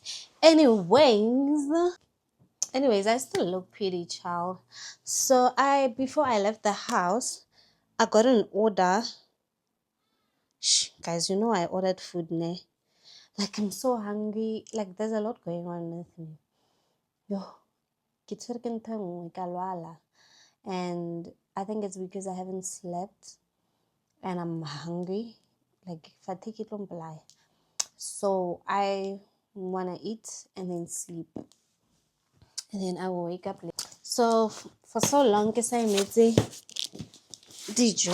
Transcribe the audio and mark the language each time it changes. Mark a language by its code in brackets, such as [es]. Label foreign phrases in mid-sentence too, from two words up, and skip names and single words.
[en] Anyways, I still look pretty, child. So before I left the house, I got an order. Shh, guys, you know I ordered food, ne? Like I'm so hungry. Like there's a lot going on with me. [st] Yo, ke tshwere ke ntho e nngwe, ka lwala. [en] And I think it's because I haven't slept and I'm hungry. Like fatigue it don't lie. So I wanna eat and then sleep. And then I will wake up late. So for so long, I made dijo.